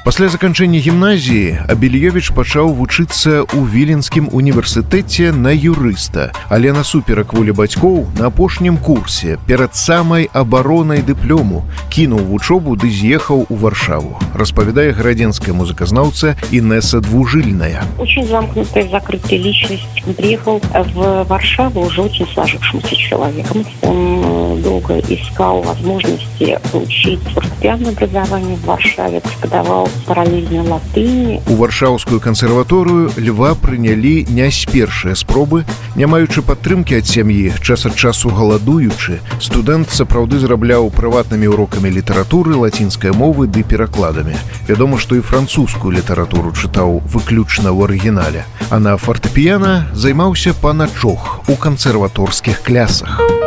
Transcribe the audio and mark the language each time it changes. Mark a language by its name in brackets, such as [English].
[Belarusian] Пасля заканчэння гімназіі Абельёвіч пачаў вучыцца ў Віленскім універсітэце на юрыста, але насуперак волі бацькоў на апошнім курсе перад самай абаронай дыплому кінуў вучобу ды з'ехаў у Варшаву. Распавядае гарадзенская музыказнаўца Инесса Двужильная. [Russian] Очень замкнутая, закрытая личность. Он приехал в Варшаву уже очень сложившимся человеком. Он долго искал возможности получить фортепианное образование в Варшаве, преподавал параллельно латыни. [Belarusian] У Варшаўскую кансерваторыю Льва прынялі не з першыя спробы. Не маючы падтрымкі ад сям'і, час ад часу галадуючы, студэнт сапраўды зарабляў прыватнымі урокамі літаратуры, лацінскай мовы ды перакладамі. Вядома, што і французскую літаратуру чытаў выключна ў арыгінале, а на фартэпіяна займаўся паначох. 3 у консерваторских клясах.